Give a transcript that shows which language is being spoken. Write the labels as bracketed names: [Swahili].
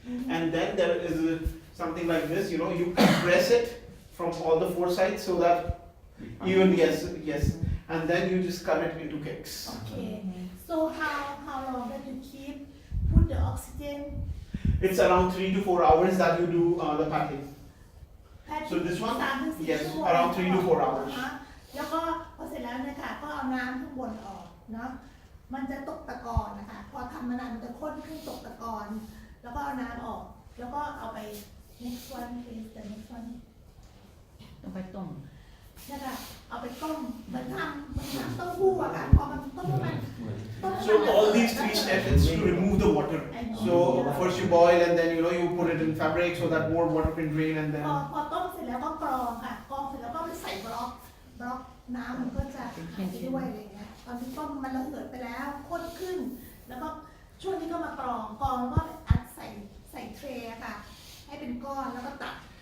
[English] And then there is something like this, you compress it from all the 4 sides so that even yes, and then you just cut it into cakes. Okay. So how long that you put the oxygen? It's around 3 to 4 hours that you do the packing. So this one? [Thai] 3-4 [English] Yes, [Thai] ชั่วโมง [English] around 3 to 4 hours. [Thai] แล้วก็พอเสร็จแล้วเนี่ยค่ะก็เอาน้ำข้างบนออกเนาะ มันจะตกตะกอนนะคะ พอทำมานานมันจะข้นขึ้นตกตะกอนแล้วก็เอาน้ำออก แล้วก็เอาไป [English] next one please the next one [Thai] ต้องไปต้ม นะคะเอาไปต้มเหมือนทำเต้าหู้อะค่ะพอมันต้มมันต้ม [English] So all these three steps is to remove the water. So first you boil and then you put it in fabric so that more water can drain and [Thai] พอ [English] then [Thai] พอต้มเสร็จแล้วก็กรองค่ะกรองเสร็จแล้วก็ไปใส่บล็อกน้ำมันก็จะหายไปด้วยอะไรอย่างเงี้ยตอนที่ต้มมันระเหิดไปแล้วข้นขึ้น แล้วก็ช่วงนี้ก็มากรองแล้วก็อัดใส่เทรย์ค่ะ ให้เป็นก้อนแล้วก็ตัด